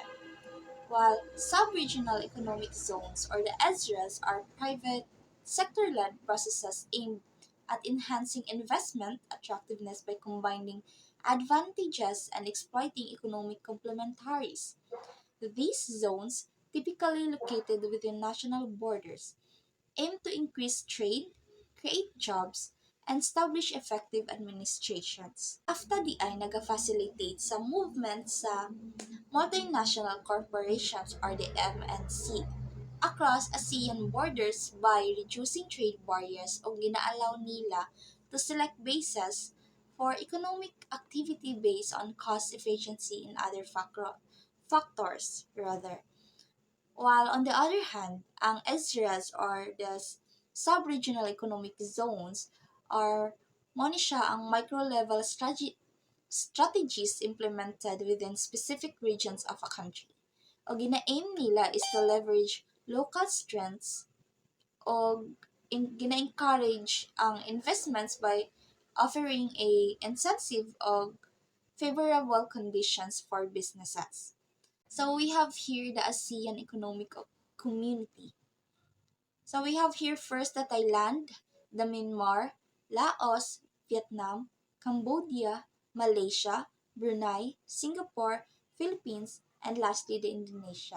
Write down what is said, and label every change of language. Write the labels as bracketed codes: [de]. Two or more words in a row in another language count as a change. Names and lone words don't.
[en] While sub-regional economic zones or the ESRAs are private sector-led processes aimed at enhancing investment attractiveness by combining advantages and exploiting economic complementaries. These zones, typically located within national borders, aim to increase trade, create jobs, and establish effective administrations. AFTA-DI [ceb] nag-facilitate sa [en] movement sa multinational corporations or the MNC across ASEAN borders by reducing trade barriers [ceb] o ginaalaw nila [en] to select bases for economic activity based on cost efficiency and other factors rather. While on the other hand, ang ESRAs or the sub-regional economic zones are [ceb] mo ni siya ang [en] micro-level strategies implemented within specific regions of a country. [ceb] O gina-aim nila [en] is to leverage local strengths [ceb] o gina-encourage ang [en] investments by offering a incentive of favorable conditions for businesses. So we have here the ASEAN Economic Community. So we have here first the Thailand, the Myanmar, Laos, Vietnam, Cambodia, Malaysia, Brunei, Singapore, Philippines, and lastly the Indonesia.